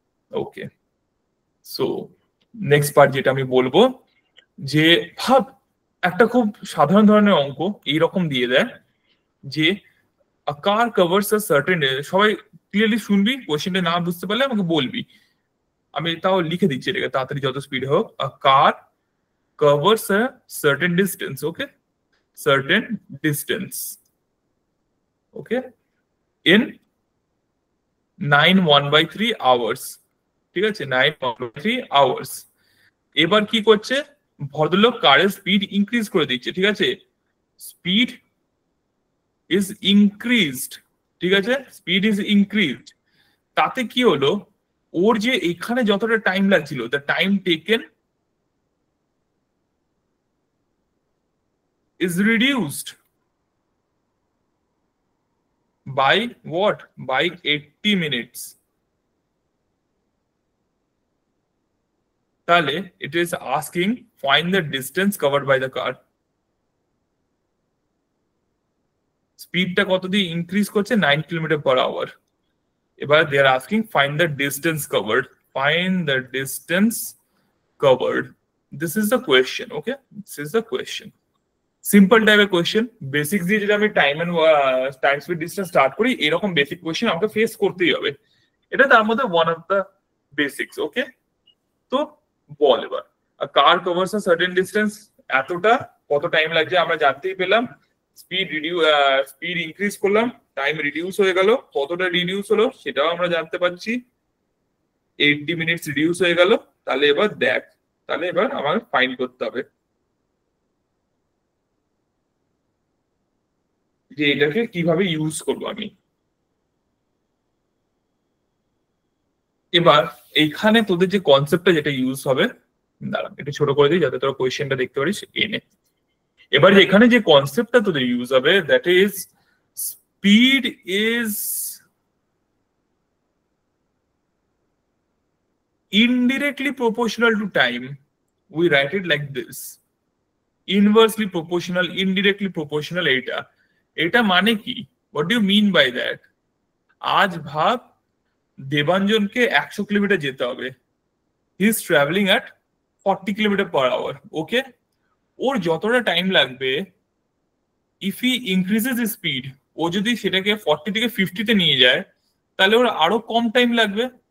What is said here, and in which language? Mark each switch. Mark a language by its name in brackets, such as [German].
[Bangla] ওকে, so next part যেটা আমি বলবো, যে ভাব একটা খুব সাধারণ ধরনের অঙ্ক এইরকম দিয়ে দেয় যে [English] a car covers a certain, [Bangla] সবাই ক্লিয়ারলি শুনবি, কোশ্চেনটা না বুঝতে পারলে আমাকে বলবি, আমি তাও লিখে দিচ্ছি এটাকে তাড়াতাড়ি যত স্পিড হোক। [English] a car covers a certain distance, okay, certain distance, okay, in 9 1/3 hours। [Bangla] ঠিক আছে, 9 1/3 hours। এবার কি করছে ভদ্রলোক, কারের স্পিড ইনক্রিজ করে দিচ্ছে। ঠিক আছে, [English] Speed is increased. [Bangla] ঠিক আছে, [English] Speed is increased. [Bangla] তাতে কি হলো, ওর যে এখানে যতটা টাইম লাগছিল, [English] The time taken is reduced by what? By 80 minutes. তাহলে it is asking find the distance covered by the car. [Bangla] স্পিডটা কত দিয়ে ইনক্রিজ করছে? 9 km/h। এবার [English] they are asking find the distance covered. Find the distance covered. This is the question. Okay, this is the question. [Bangla] Simple টাইপের question, basics দিয়ে যদি আমি time speed distance start করি, এরকম বেসিক কোয়েশ্চেন আমাকে face করতেই হবে। এটা তার মধ্যে [English] One of the basics. [Bangla] ওকে, তো বল এবার, [English] car covers a certain distance, [Bangla] এতটা কত টাইম লাগছে আমরা জানতেই পেলাম। স্পিড ইনক্রিজ করলাম, টাইম রিডিউস হয়ে গেল, কতটা রিডিউস হলো সেটাও আমরা জানতে পারছি, 80 মিনিটস রিডিউস হয়ে গেল। তাহলে এবার দেখ, তাহলে এবার আমার ফাইন্ড করতে হবে যে এটাকে কিভাবে ইউজ করবো আমি। এবার এইখানে তোদের যে কনসেপ্টটা যেটা ইউজ হবে, দাঁড়া একটু ছোট করে দিই যাতে তোরা কোয়েশ্চেনটা দেখতে পারিস এনে। এবার এখানে যে কনসেপ্টটা তোদের ইউজ হবে, [English] That is speed is indirectly proportional to time. We write it like this: inversely proportional, indirectly proportional। [Bangla] এটা এটা মানে কি, [English] what do you mean by that? [Bangla] আজ ভাব দেবাঞ্জনকে 100 কিলোমিটার যেতে হবে, [English] He is travelling at 40 kilometre per hour. [Bangla] ওকে, ওর যতটা time লাগবে, [English] if he increases speed, [Bangla] ও যদি সেটাকে 40 থেকে 50-তে নিয়ে যায়, তাহলে ওর আরো কম টাইম লাগবে।